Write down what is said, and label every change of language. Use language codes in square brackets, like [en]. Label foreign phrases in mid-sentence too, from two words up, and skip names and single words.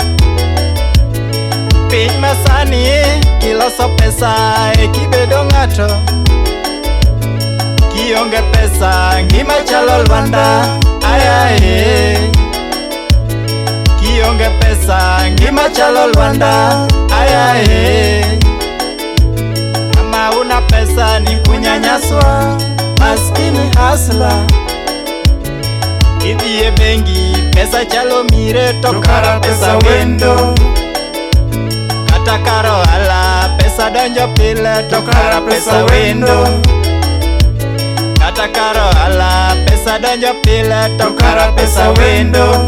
[luo] Piny masani kiloso pesa kibedo ng'ato. Kionge pesa ngima chalo lwanda. Ayaye kionge pesa ngima chalo lwanda. [sw] Ayaye kama una pesa ni kunyanyaswa. Maskini hasla [luo] idhie bengi pesa chalo mire to kara pesa wendo. Kata karo ala pesa donjo pile to kara pesa wendo. Kata karo ala pesa donjo pile to kara pesa wendo.